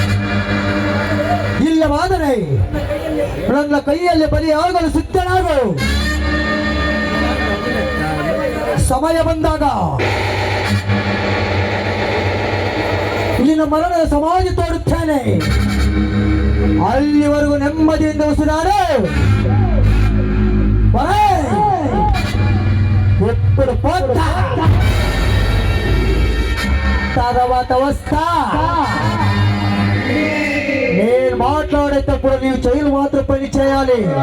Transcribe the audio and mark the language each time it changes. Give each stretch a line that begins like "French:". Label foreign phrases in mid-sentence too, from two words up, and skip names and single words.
Kannada: ಇಲ್ಲವಾದರೆ ನನ್ನ ಕೈಯಲ್ಲಿ ಬಲಿಯಾಗಲು ಸಿದ್ಧನಾಗು. ಸಮಯ ಬಂದಾಗ ನಿನ್ನ ಮರಣದ ಸಮಾಧಿ ತೋರುತ್ತೇನೆ. ಅಲ್ಲಿವರೆಗೂ ನೆಮ್ಮದಿಯಿಂದ ಉಸಿರಾಡು.
Telugu: ఎప్పుడు పోతా తర్వాత వస్తా. నేను మాట్లాడేటప్పుడు నీవు చెయ్యలు మాత్రం పని చేయాలి.